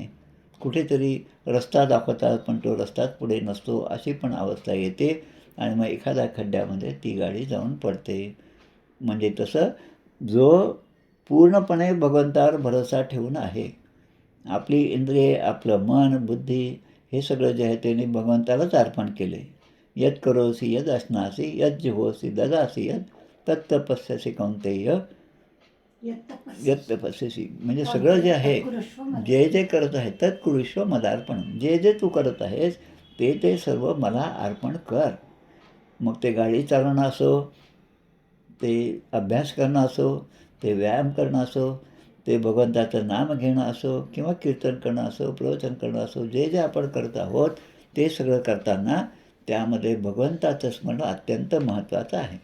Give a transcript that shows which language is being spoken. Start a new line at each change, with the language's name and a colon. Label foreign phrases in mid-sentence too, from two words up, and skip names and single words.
Marathi: कुठेतरी रस्ता दाखवतात पण तो रस्ताच पुढे नसतो, अशी पण अवस्था येते आणि मग एखाद्या खड्ड्यामध्ये ती गाडी जाऊन पडते. म्हणजे तसं जो पूर्णपणे भगवंतावर भरोसा ठेवून आहे, आपली इंद्रिये, आपलं मन, बुद्धी हे सगळं जे आहे त्याने भगवंतालाच अर्पण केले.
Sanskrit: यत् करोसि यद् अश्नासि यत् जिहोसि ददासि यत् तत्तपस्यसि कौंतेय यत् तपस्यसि.
Marathi: म्हणजे सगळं जे आहे, जे जे करत आहे
Sanskrit: तत् कुरुष्व मदार्पण.
Marathi: जे जे तू करत आहेस ते सर्व मला अर्पण कर. मग ते गाडी चालवणं असो, ते अभ्यास करणं असो, ते व्यायाम करणं असो, ते भगवंताचं नाम घेणं असो किंवा कीर्तन करणं असो, प्रवचन करणं असो, जे जे आपण करत आहोत ते सगळं करताना त्यामध्ये भगवंताचं स्मरण अत्यंत महत्त्वाचं आहे.